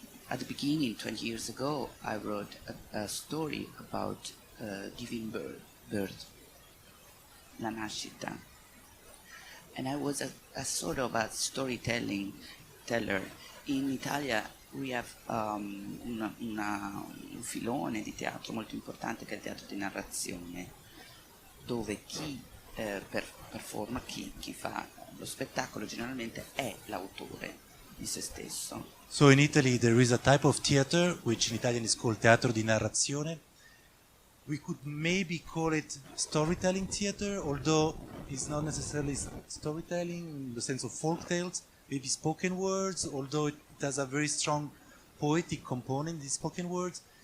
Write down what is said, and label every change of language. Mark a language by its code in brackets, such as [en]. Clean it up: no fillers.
[en] At the beginning, 20 years ago, I wrote a story about giving birth, la nascita. And I was a sort of a storyteller. [it] In Italia [en] we have [it] un filone di teatro molto importante che è il teatro di narrazione, dove chi performa, chi fa lo spettacolo generalmente è l'autore di se stesso. [en] So in Italy there is a type of theater which in Italian is called teatro di narrazione. We could maybe call it storytelling theater, although it's not necessarily storytelling in the sense of folk tales, maybe spoken words, although it has a very strong poetic component in these spoken words.